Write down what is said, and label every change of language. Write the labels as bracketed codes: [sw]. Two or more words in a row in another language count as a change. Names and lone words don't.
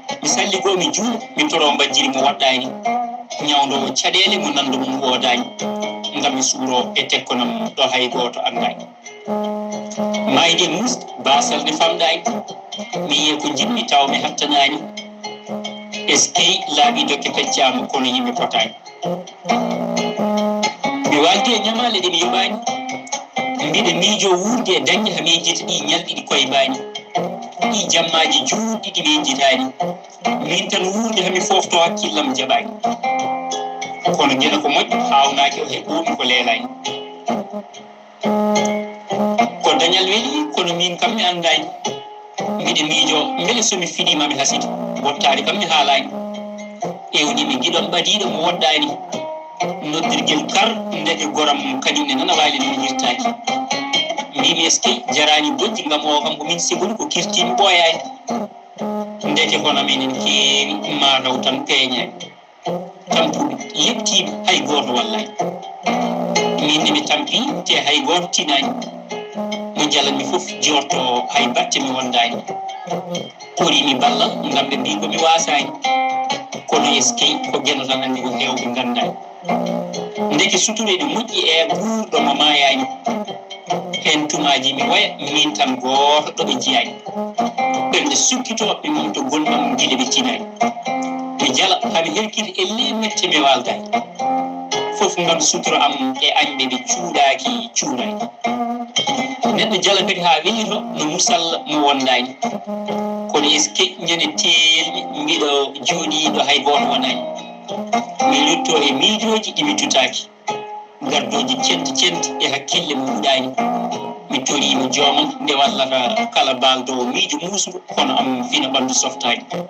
[ff] Mi salli goo, mi juulo, mi toro mbajjiri mo waɗɗani. Ñawdowo caɗele mo nandu mum wodani. Ngam mi suuro e tekkonam ɗo hay goto andani. Mayde muus, basal ne famɗani. Mi yiye ko jinmi taw mi hattanani. [fr] Est-ce que [ff] laaɓi dokke peccama kono yimɓe potani. Mi waldi e ñamale ɗe mi yoɓani. Mbiɗe miijo wuurde e dañƴe ha miijita ɗi ñalɗi ɗi koye mbani. Ɗi jammaji juutɗi ɗi miijitani. Min tan wuurde ha mi fofto hakkillam jaɓani. Kono gila ko moƴƴi, hawnaki o heɓɓumi ko leelani. Ko dañal weli, kono min kam mi andani. Mbiɗe miijo, beele so mi fiɗima mi hasiti. Wottari kam mi haalani. Ewni mi giɗon ɓadiɗo mo woɗɗani. Noddirgel kar, ndeke goram kañum ne nana waali no yirtaki. Mbimi, [fr] est-ce que [ff] jarani bojji, ngam o kam ko min sigol ko kirtimi ɓoyani. Ndeke hono minen keewi, ma taw tan peeñani. Tampuɗo, yettiɓe, hay goto wallani. Min ne mi tampi, te hay goto tinani. Mo jalanmi fof jorto, hay batte mi wondani. Kori mi balla, ngam ɓe mbi ko mi wasani. Kono [fr] est-ce que [ff] ko geno tan andi ko hewɓe gandani. Ndeke suture ɗe moƴƴi e gurɗo mo mayani. Hen tumaji mi waya, min tan goto ɗo ɓe jiyani. Ɓernde sukkito ɓe mum to gonɗam gila ɓe tinani. Mi jala, hami herkiti elle mette mi waldani. Fof ngam sutura am e añɓe ɓe cuuɗaki, cuuɗaki. Neɗɗo jala kadi ha weliro no musalla mo wondani. Kono [fr] est-ce que [ff] ñande telmi mbiɗo jooɗiɗo hay goto wonani. Mi lutto e miijoji ɗi mi tutaki. Gardoji centi centi e hakkille mo huɗani. Mi torimo joomam nde wallata kala baldo miijo muusugo, kono am fina ɓandu softani.